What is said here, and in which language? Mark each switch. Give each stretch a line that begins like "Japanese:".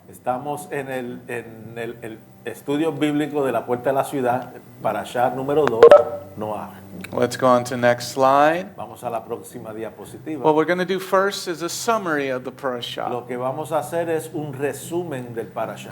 Spanish: Estamos en el estudio bíblico de la puerta de la ciudad, Parasha número 2, Noach.
English: Let's go on to next slide.
Spanish: Vamos a la próxima diapositiva.
English: What we're going to do first is a summary of the parasha,
Spanish: Lo que vamos a hacer es un resumen del Parasha.